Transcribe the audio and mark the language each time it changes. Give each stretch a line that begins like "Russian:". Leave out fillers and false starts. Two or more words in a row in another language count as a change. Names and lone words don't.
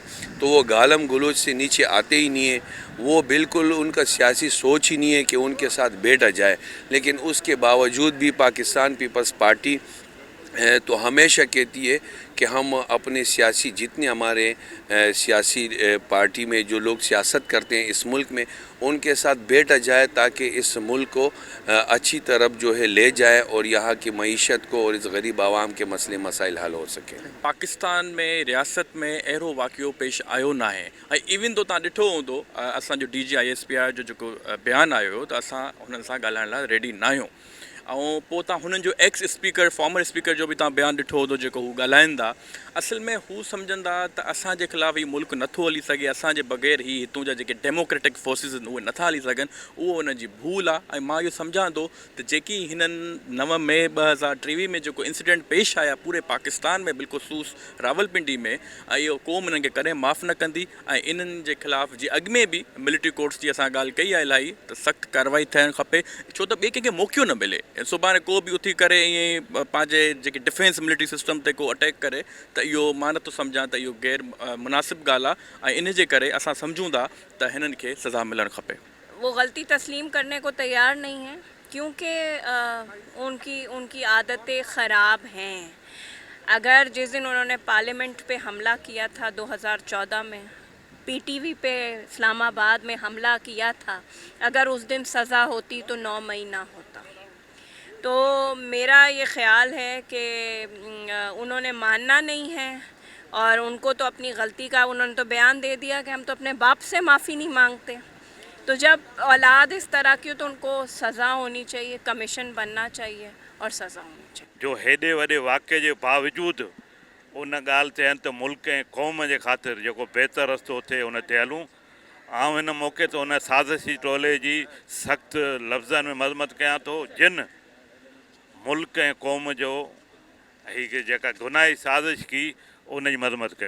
Urdu: تو وہ گالم گلوچ سے نیچے آتے ہی نہیں ہیں، وہ بالکل ان کا سیاسی سوچ ہی نہیں ہے کہ ان کے ساتھ بیٹھا جائے، لیکن اس کے باوجود بھی پاکستان پیپلز پارٹی تو ہمیشہ کہتی ہے کہ ہم اپنے سیاسی جتنے ہمارے سیاسی پارٹی میں جو لوگ سیاست کرتے ہیں اس ملک میں ان کے ساتھ بیٹھا جائے تاکہ اس ملک کو اچھی طرف جو ہے لے جائے اور یہاں کی معیشت کو اور اس غریب عوام کے مسئلے مسائل حل ہو سکے۔
Sindhi: पाकिस्तान में रियासत में अहिड़ो वाक़ियो पेश आयो न आहे ऐं इवन तो तव्हां ॾिठो हूंदो असांजो DGISPR जो जेको बयानु आयो हुयो त असां हुननि सां ॻाल्हाइण लाइ रेडी न आहियूं ऐं पोइ तव्हां हुननि जो
English: ex speaker former speaker
Sindhi: जो बि तव्हां बयानु ॾिठो हूंदो जेको हू ॻाल्हाइनि था, असल में हू सम्झंदा त असांजे ख़िलाफ़ु हीउ मुल्क नथो हली सघे, असांजे बग़ैर ही हितूं जा जेके
English: democratic forces
Sindhi: आहिनि उहे नथा हली सघनि, उहो हुन जी भूल आहे। ऐं मां इहो सम्झां थो त जेकी हिननि 9 मई 2023 में जेको इंसिडेंट पेश आया पूरे पाकिस्तान में बिलख़ुसूस रावलपिंडी में, ऐं इहो क़ौम हिननि खे कॾहिं माफ़ु न कंदी ऐं इन्हनि जे ख़िलाफ़ु जी अॻु में बि
English: military courts
Sindhi: जी असां ॻाल्हि कई आहे इलाही त सख़्तु कार्रवाई थियणु खपे, छो त ॿिए कंहिंखे मौक़ो न मिले। सुभाणे को बि उथी करे ईअं पंहिंजे जेके
English: defence military system
Sindhi: ते को अटैक करे त इहो मां नथो सम्झां त इहो गैर मुनासिब ॻाल्हि आहे ऐं इन जे करे असां सम्झूं था त हिननि खे सज़ा मिलणु खपे।
Urdu: وہ غلطی تسلیم کرنے کو تیار نہیں ہے کیونکہ ان کی عادتیں خراب ہیں. اگر جس دن انہوں نے پارلیمنٹ پہ حملہ کیا تھا 2014 میں، PTV پہ اسلام آباد میں حملہ کیا تھا، اگر اس دن سزا ہوتی تو 9 مئی نہ ہوتا. تو میرا یہ خیال ہے کہ انہوں نے ماننا نہیں ہے اور ان کو تو اپنی غلطی کا انہوں نے تو بیان دے دیا کہ ہم تو اپنے باپ سے معافی نہیں مانگتے. تو جب اولاد اس طرح کی ہو تو ان کو سزا ہونی چاہیے، کمیشن بننا چاہیے اور سزا ہونی چاہیے.
Sindhi: जो हेॾे वॾे वाक़े जे बावजूदि उन ॻाल्हि ते त मुल्क ऐं क़ौम जे ख़ातिर जेको बहितर रस्तो थिए उन ते हलूं। आउं हिन मौक़े ते उन साज़िशी टोले जी सख़्तु लफ़्ज़नि में मज़मत कयां थो जिन मुल्क ऐं क़ौम जो हीअ जेका गुनाही साज़िश की उन जी मज़मत कयूं।